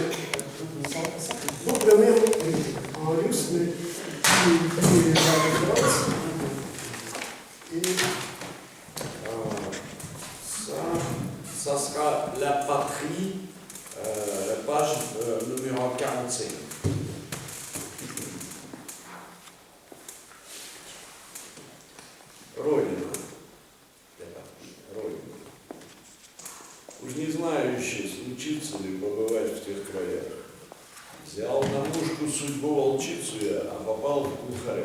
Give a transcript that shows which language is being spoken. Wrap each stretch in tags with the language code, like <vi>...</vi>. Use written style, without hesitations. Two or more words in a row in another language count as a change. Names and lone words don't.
<fr>Donc le même en russe, mais qui est la référence. Et ça sera la patrie, la page numéro 45.</fr> <ru>Родина. Родина. Уж не знаю еще, случится ли побывать в тех краях. Взял на мушку судьбу волчицу я, а попал в глухаря.</ru>